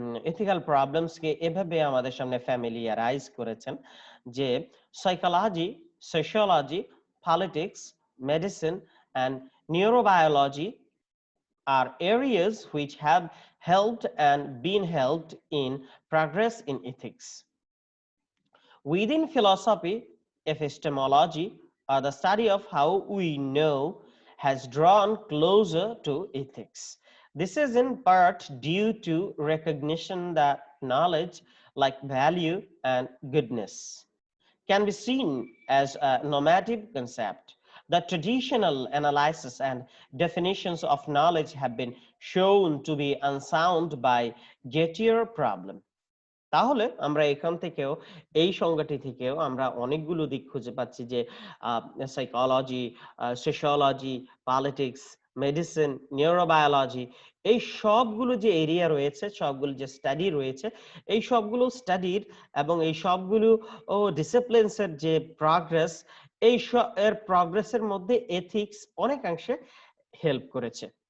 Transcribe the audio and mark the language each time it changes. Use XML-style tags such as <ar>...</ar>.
<bn>Ethical প্রবলেমসকে এভাবে আমাদের সামনে ফ্যামিলিয়ারাইজ করেছেন যে</bn> <en>Psychology, sociology, politics, medicine, and neurobiology are areas which have helped and been helped in progress in ethics. Within philosophy, epistemology, or the study of how we know, has drawn closer to ethics. This is in part due to recognition that knowledge, like value and goodness, can be seen as a normative concept. The traditional analysis and definitions of knowledge have been shown to be unsound by Gettier problem.</en> <bn>তাহলে আমরা এখান থেকেও, এই সংজ্ঞাটি থেকেও আমরা অনেকগুলো দিক খুঁজে পাচ্ছি যে psychology, sociology, politics, medicine, neurobiology, এই সবগুলো যে এরিয়া রয়েছে, সবগুলো যে স্টাডি রয়েছে, এই সবগুলো স্টাডির এবং এই সবগুলো ডিসিপ্লিনস এর যে প্রগ্রেস, এর প্রগ্রেসের মধ্যে এথিক্স অনেকাংশে হেল্প করেছে।</bn>